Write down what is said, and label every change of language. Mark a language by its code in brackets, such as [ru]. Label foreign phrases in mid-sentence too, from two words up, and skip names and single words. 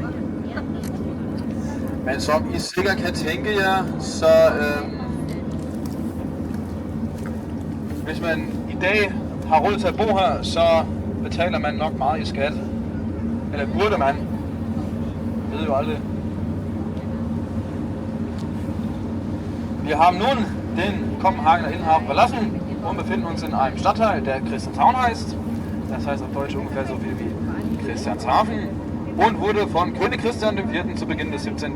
[da] Men som I sikkert kan tænke jer, så hvis man i dag har råd til at bo her, så betaler man nok meget i skat. Eller burde man. Jeg ved jo aldrig. [de] Wir haben nun den Kopenhagener Inhaber verlassen und befinden uns in einem Stadtteil, der Christianshavn heißt. Das heißt auf Deutsch ungefähr so viel wie Christianshafen und wurde von König Christian IV. Zu Beginn des 17.